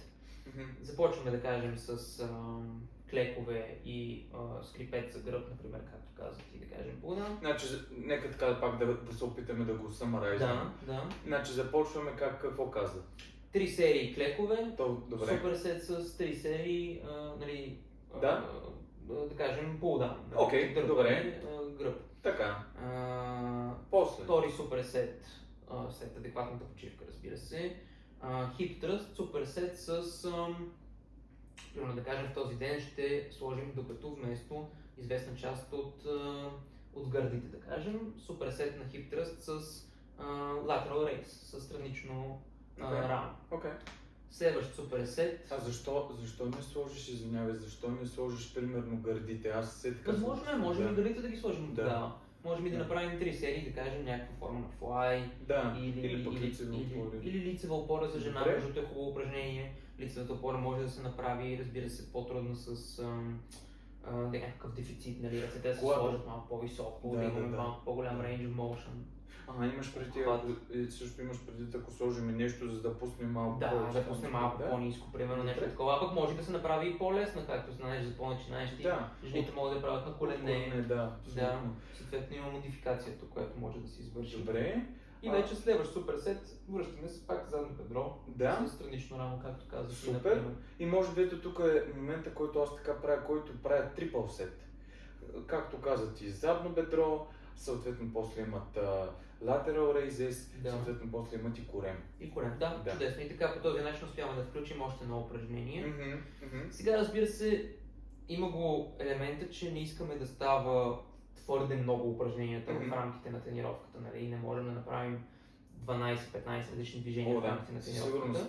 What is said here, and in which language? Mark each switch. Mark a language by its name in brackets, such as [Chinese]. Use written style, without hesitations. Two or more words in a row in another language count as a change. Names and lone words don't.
[Bulgarian] Започваме да кажем с клекове и скрипет за гръб, например, както казах и да кажем по една. Значи, нека така пак да се опитаме да го самарайзаме. Да. Значи започваме какво каза? 3 серии клекове, Добре. суперсет с 3 серии, нали, Да. Да кажем pull-down. Окей, добре. Гръб. Така. После. Втори суперсет след адекватната почивка, разбира се. [English] Hip thrust, [Bulgarian] суперсет с примерно да кажем в този ден ще сложим дупето вместо известна част от гърдите, да кажем. Суперсет на [English] hip thrust [Bulgarian] с [English] lateral raise, [Bulgarian] с странично рамо. Следващ суперсет. Защо не сложиш, извинявай, защо не сложиш примерно гърдите? Аз се така. Възможно е, можем и гърдите да ги сложим тогава. Можем и да направим 3 серии, да кажем някаква форма на флай, или лицева опора за жена, защото е хубаво упражнение. Лицевата опора може да се направи, разбира се, по-трудно с някакъв дефицит, нали, ръцете да се сложат малко по-високо, да имаме малко по-голям [English] range of motion. [Bulgarian] Имаш преди, ако сложим нещо, за да пуснем малко по-ниско. Да пуснем малко по-ниско, примерно нещо такова. Пък може да се направи и по-лесно, както знаеш, за по-начинаещи. Жените могат да правят на колене. Съответно има модификацията, която може да се извърши. Добре. И вече следващ суперсет, връщаме се пак задно бедро, с странично рамо, както казах. Супер. И може би ето тук е момента, който аз така правя, който правя трипъл сет. Както каза ти, задно бедро, съответно после имат [English] lateral raises, [Bulgarian] съответно после имат и корем. И корем, чудесно. И така по този начин успяваме да включим още едно упражнение. Сега разбира се, има го елемента, че не искаме да става твърде много упражненията в рамките на тренировката, нали? Не можем да направим 12-15 различни движения в рамките на тренировката.